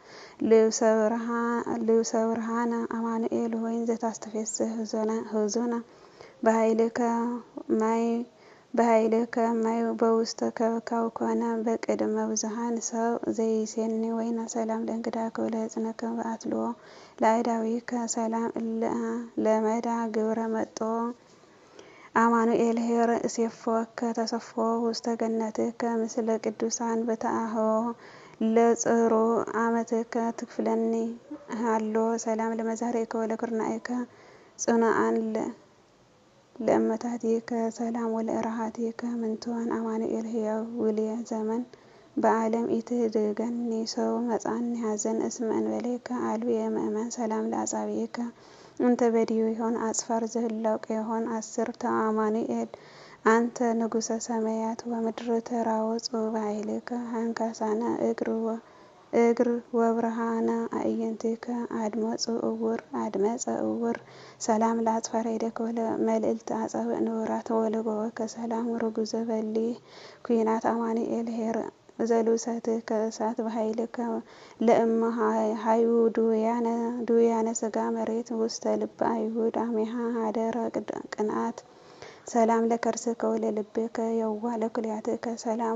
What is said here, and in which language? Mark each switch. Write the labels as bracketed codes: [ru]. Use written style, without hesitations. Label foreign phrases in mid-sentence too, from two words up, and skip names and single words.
[gez] ልብሰ ብርሃነ አማኑኤል ወይን ዘታስተፌስሕ ሕዙነ በኃይልከ ማይ በውስተ ከብካብ ኮነ በቅድመ ብዙኃን ሰብ ዘይሴኒ ወይነ ሰላም ለእንግዳከ ወለሕፅንከ በአትልዎ ለአእዳዊከ ሰላም ለመዳ ግብረ መጥቶ አማኑኤል ኄር እሴፎከ ተሰፍሖ ውስተ ገነትከ ምስለ ቅዱሳን በተአህዎ ለጽሩ አመትከ ትክፍለኒ ሃሎ ሰላም ለመዛሪከ ወለኩርናኤከ ጽኑዓን ለእመታቲከ ሰላም ወለእራሃቲከ ምንትዋን አማኑኤል ሕያው ውልየ ዘመን በዓለም ኢትህድገኒ ሰው መጻኒ ሐዘን እስመ እንበሌከ አልብየ ምእመን ሰላም ለአጻብዒከ እንተ በዲሁ ይሆን አጽፋር ዘህላውቀ ይሆን አስርተ አማኑኤል አንተ ንጉሰ ሰማያት ወምድር ተራወጹ በኃይልከ አንካሳነ እግር ወብርሃነ አዕይንቲከ አድመጸ እውር ሰላም ለአጽፋረ እዴከ ወለመልዕልተ አጻብዕ ንቡራት ወለጎበከ ሰላም ርጉዘ በሊህ ኩናት አማኑኤል ኄር ዘልብሰትከ እሳት በኃይልከ ለእመ ሀዩ ድውያነ ሥጋ መሬት ውስተ ልበ አይሁድ አሜሃ ሀደረ ቅንአት ሰላም ለከርስከ ወለልብከ የዋህ ለኩልያትከ ሰላም